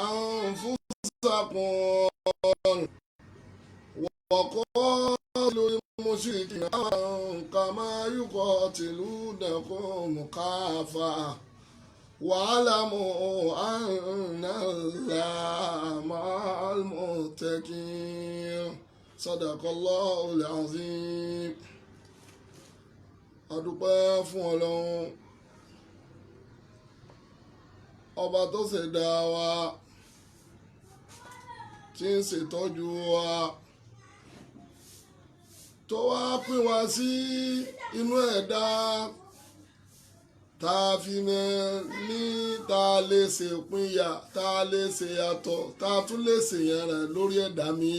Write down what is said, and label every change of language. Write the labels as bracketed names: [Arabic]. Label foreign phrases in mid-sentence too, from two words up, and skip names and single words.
[Arabic] أنفسكم وقاتلوا المشركين كما يقاتلونكم كافة واعلموا أن الله مع المتقين. صدق الله العظيم. [Yoruba] adúpẹ́ fún Ọlọ́run ọba tó ṣẹ̀dá wa tí ń ṣètọ́jú wa tó wá pín wa sí inú ẹ̀dá tá a fi ní tá a lè ṣe ìpínyà tá a lè ṣe yàtọ̀ tá a tún lè ṣe yẹn rẹ̀ lórí ẹ̀dá mi.